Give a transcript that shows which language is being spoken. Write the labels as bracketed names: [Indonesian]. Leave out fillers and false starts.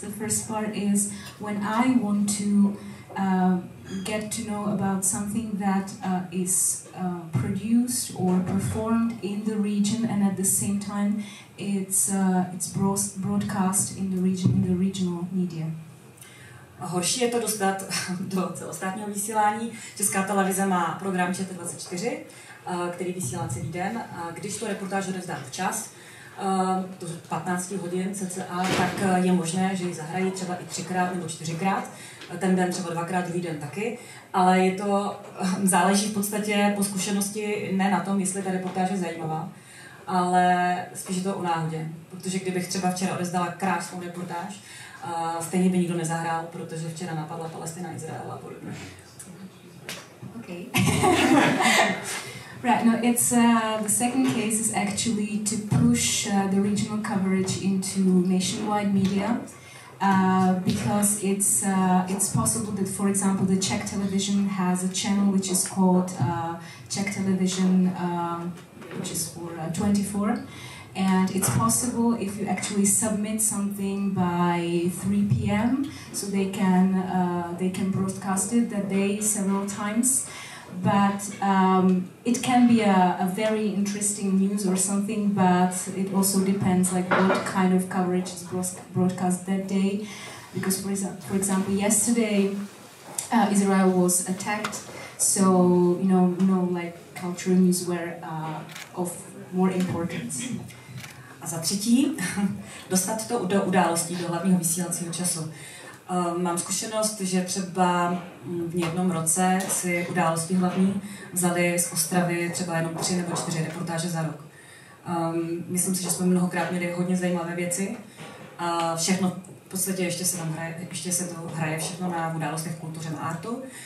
[English] The first part is when I want to get to know about something that is produced or performed in the region, and at the same time it's broadcast in the region, in the regional media. [Czech] Horší je to dostat do celostátního vysílání. Česká televize má program ČT24, který vysílá celý den. A když tu reportáž odezdám včas, do 15 hodin cca, tak je možné, že ji zahrají třeba i 3krát nebo 4krát. Ten den třeba 2krát, druhý den taky. Ale je to, záleží v podstatě po zkušenosti ne na tom, jestli ta reportáž je zajímavá, ale spíš je to o náhodě. Protože kdybych třeba včera odezdala krásnou reportáž, stejně by nikdo nezahrál, protože včera napadla Palestina, Izrael a podobně. [English] Okay. Right, no, it's the second case is actually to push the regional coverage into nationwide media, because it's possible that, for example, the Czech Television has a channel which is called Czech Television, which is for 24. And it's possible if you actually submit something by 3 p.m. so they can broadcast it that day several times. But it can be a very interesting news or something, but it also depends like what kind of coverage is broadcast that day. Because for example, yesterday Israel was attacked, so like cultural news were of more importance. [Czech] A za třetí, dostat to do událostí, do hlavního vysílacího času. Mám zkušenost, že třeba v jednom roce si události hlavní vzali z Ostravy třeba jenom 3 nebo 4 reportáže za rok. Myslím si, že jsme mnohokrát měli hodně zajímavé věci. A všechno v podstatě ještě se to hraje všechno na událostech kultuře a artu.